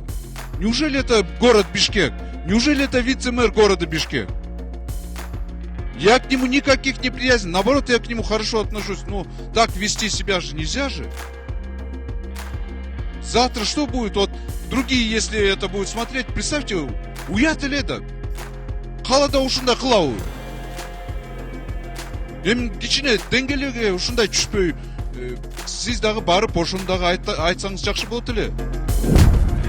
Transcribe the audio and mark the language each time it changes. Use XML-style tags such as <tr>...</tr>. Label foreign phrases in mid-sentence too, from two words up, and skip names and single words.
<ru>Неужели это город Бишкек? Неужели это вице-мэр города Бишкек? Я к нему никаких неприязней. Наоборот, я к нему хорошо отношусь. Ну, так вести себя же нельзя же. Завтра что будет? Вот другие, если это будут смотреть, представьте, уят или это?</ru> <ky>Халада ушунда кылабы. Эми кичине деңгээлге ушундай түшпөй, сиз дагы барып ошондогу айтсаңыз жакшы болот эле.</ky>